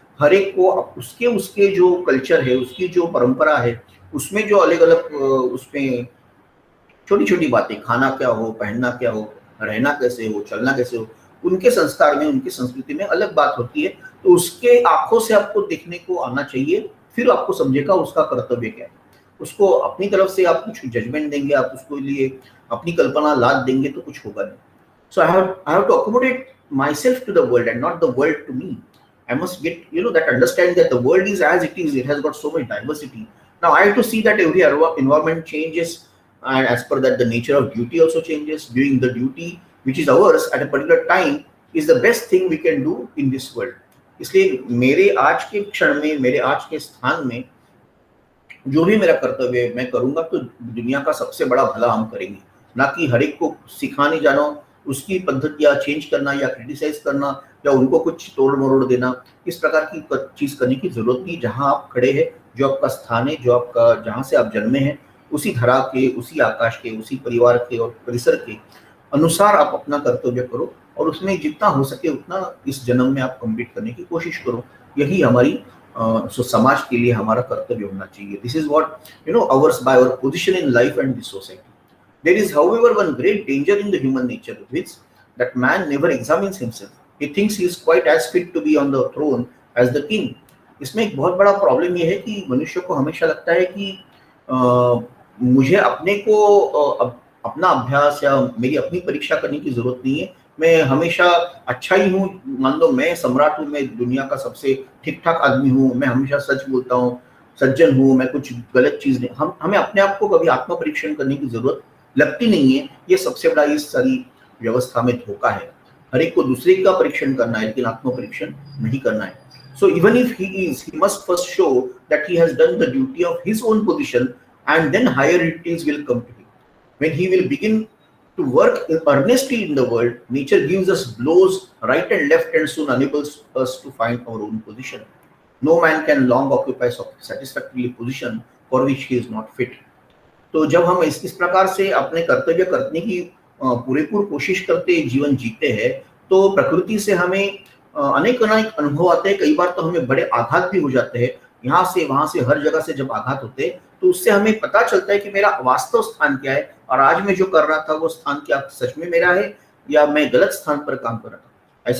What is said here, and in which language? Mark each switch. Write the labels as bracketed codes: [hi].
[hi] हर एक को उसके उसके जो कल्चर है, उसकी जो परंपरा है, उसमें जो अलग अलग उसमें छोटी छोटी बातें, खाना क्या हो, पहनना क्या हो, रहना कैसे हो, चलना कैसे हो, उनके संस्कार में, उनकी संस्कृति में अलग बात होती है। तो उसके आंखों से आपको देखने को आना चाहिए, फिर आपको समझेगा उसका कर्तव्य क्या है। उसको अपनी तरफ से आप कुछ जजमेंट देंगे, आप उसको लिए अपनी कल्पना लाद देंगे तो कुछ होगा नहीं। [en] So I have to accommodate myself to the world and not the world to me. I must get, that understanding that the world is as it is. It has got so much diversity. Now I have to see that every environment changes, and as per that the nature of duty also changes. Doing the duty which is ours at a particular time is the best thing we can do in this world. [hi] इसलिए मेरे आज के क्षण में, मेरे आज के स्थान में जो भी मेरा कर्तव्य है मैं करूंगा तो दुनिया का सबसे बड़ा भला हम करेंगे, ना कि हर एक को सिखाने जाना, उसकी पद्धतियां चेंज करना या क्रिटिसाइज करना या उनको कुछ तोड़ मरोड़ देना। इस प्रकार की चीज करने की जरूरत नहीं। जहां आप खड़े हैं, जो आपका स्थान है, जो आपका जहां से आप जन्मे हैं, उसी धरा के, उसी आकाश के, उसी परिवार के और परिसर के अनुसार आप अपना कर्तव्य करो और उसमें जितना हो सके उतना इस जन्म में आप कंप्लीट करने की कोशिश करो। यही हमारी समाज के लिए हमारा कर्तव्य होना चाहिए। [en] This is what ours by our position in life and this society. There is, however, one great danger in the human nature, which that man never examines himself. He thinks he is quite as fit to be on the throne as the king. [hi] इसमें एक बहुत बड़ा problem ये है कि मनुष्य को हमेशा लगता है कि मुझे अपने को अपना अभ्यास या मेरी अपनी परीक्षा करने की जरूरत नहीं है। मैं हमेशा अच्छा ही हूँ, मान लो मैं सम्राट हूँ, मैं दुनिया का सबसे ठीक ठाक आदमी हूँ, मैं हमेशा सच बोलता हूँ, सज्जन हूँ, मैं कुछ गलत चीज नहीं। हमें अपने आप को कभी आत्म परीक्षण करने की जरूरत लगती नहीं है। ये सबसे बड़ा इस सारी व्यवस्था में धोखा है। हर एक को दूसरे का परीक्षण करना है लेकिन आत्म परीक्षण नहीं करना है। [en] So even if he must first show that he has done the duty of his own position and then higher duties will come to him. When he will begin to work earnestly in the world, nature gives us blows right and left and soon enables us to find our own position. No man can long occupy satisfactorily position for which he is not fit. [hi] तो जब हम इस प्रकार से अपने कर्तव्य करने की पूरेपूर कोशिश करते जीवन जीते हैं तो प्रकृति से हमें अनेक अनुभव आते हैं। कई बार तो हमें बड़े आघात भी हो जाते हैं, यहाँ से वहां से हर जगह से जब आघात होते हैं तो उससे हमें पता चलता है कि मेरा वास्तव स्थान क्या है और आज मैं जो कर रहा था वो स्थान क्या सच में मेरा है या मैं गलत स्थान पर काम कर रहा था।